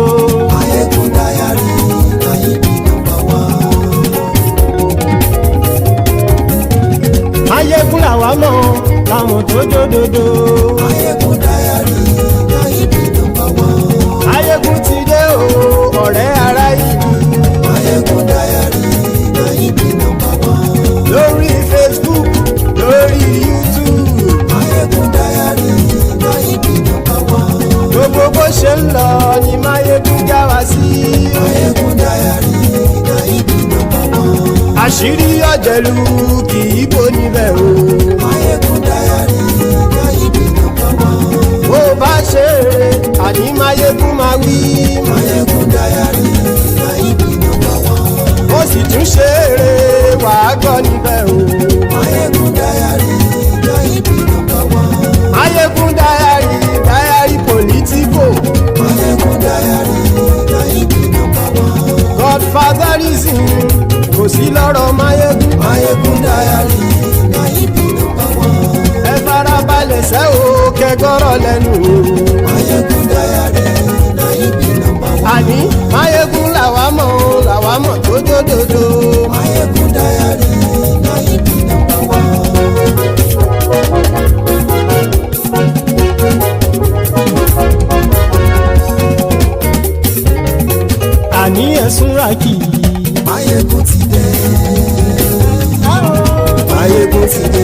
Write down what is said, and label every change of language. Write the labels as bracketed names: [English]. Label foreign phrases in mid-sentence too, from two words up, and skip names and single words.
[Nigerian Pidgin] Maiyegun Diary na him be number one. [Yoruba] Maiyegun làwa mọ̀ làmọ̀ tó dòdòdò. [Nigerian Pidgin] Maiyegun Diary. [Yoruba] ọ̀rẹ́ ará ìlú. [Nigerian Pidgin] Maiyegun Diary na him be number one. [Yoruba] Lórí Facebook, lórí YouTube. [Nigerian Pidgin] Maiyegun Diary na him be number one. [Yoruba] Gbogbo bó ṣe ń lọ ni Maiyegun já wa sí. [Nigerian Pidgin] Maiyegun Diary na him be number one. [Yoruba] Àṣírí ọ̀jẹ̀lú kì í bò níbẹ̀ o. [Nigerian Pidgin] Maiyegun Diary na him be number one. [Yoruba] Bó bá ṣe eré, àní Maiyegun máa wí. [Nigerian Pidgin] Maiyegun Diary na him be number one. [Yoruba] Ó sì tún ṣe eré, wàá gbọ́ níbẹ̀ o. [Nigerian Pidgin] Maiyegun Diary na him be number one. Maiyegun Diary, diary politico. Maiyegun Diary na him be number one. [Yoruba] Godfatherism kò sí lọ́rọ̀ Maiyegun. [Nigerian Pidgin] Maiyegun Diary na him be number one. [Yoruba] Ẹ farabalẹ̀ sẹ́ o kẹgọ́rọ̀ lẹ́nu o. [Nigerian Pidgin] Maiyegun Diary na him be number one. [Yoruba] Àní Maiyegun làwa mọ̀ tó dódòdó. [Nigerian Pidgin] Maiyegun Diary na him be number one. [Yoruba] Àní ẹ̀sùn ràkì. Maiyegun ti dé. Maiyegun ti dé.